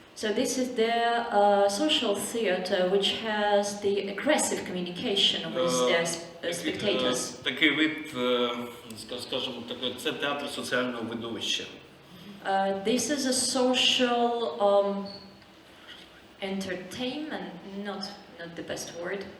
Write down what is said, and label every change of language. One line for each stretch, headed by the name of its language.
English: So this is the social theatre which has the aggressive communication with the spectators.
Ukrainian: Такий вид, скажімо так, це театр соціального видовища.
English: This is a social entertainment, not the best word.